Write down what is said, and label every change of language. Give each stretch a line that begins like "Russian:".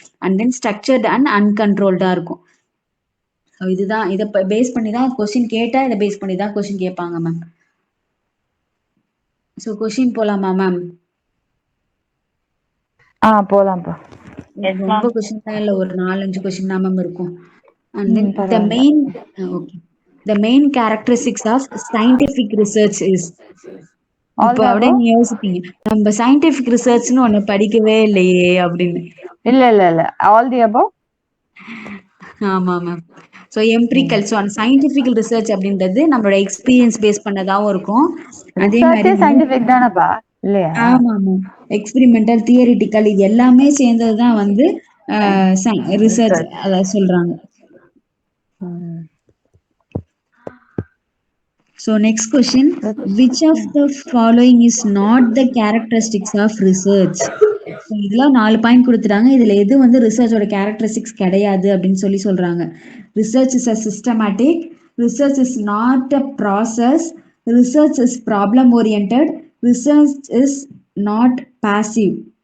Tamil: And then structured and அன்கண்ட்ரோல்டாக இருக்கும். So இதுதான், இதை பேஸ் பண்ணி தான் கொஸ்டின் கேட்டால் இதை பேஸ் பண்ணி தான் கொஸ்டின் கேட்பாங்க மேம். ஸோ கொஸ்டின் போகலாமா மேம்? போலாம்ப்பா. ரொம்ப கொஸ்டின் தான் இல்லை, ஒரு 4-5 கொஸ்டின் தான் மேம் இருக்கும்.
English: And then the main characteristics of scientific research is.
Tamil: இப்போ அப்படியே நீ யோசிப்பீங்க, நம்ம சயின்டிபிக் ரிசர்ச்னு ஒண்ணு படிக்கவே இல்லையே அப்படின்னு.
English: இல்ல all the above.
Tamil: ஆமா மேம். So empirical. ஸோ அந்த சயின்டிபிக் ரிசர்ச் அப்படின்றது நம்மளோட எக்ஸ்பீரியன்ஸ் பேஸ் பண்ணதாகவும் இருக்கும். அதே மாதிரி சயின்டிபிக் தானப்பா, இல்லையா? ஆமா மேம். எக்ஸ்பெரிமெண்டல், தியரிட்டிக்கல், இது எல்லாமே சேர்ந்ததுதான் வந்து ரிசர்ச் அத சொல்றாங்க.
English: So next question, which of the following is not the characteristics of research?
Tamil: So இதெல்லாம் 4 பாயிண்ட் கொடுத்துட்டாங்க. இதுல எது வந்து ரிசர்ச்சோட கேரக்டரிஸ்டிக்ஸ் கிடையாது அப்படின்னு சொல்றாங்க.
English: Research is a systematic, research is not a process, research is problem oriented, research is not passive.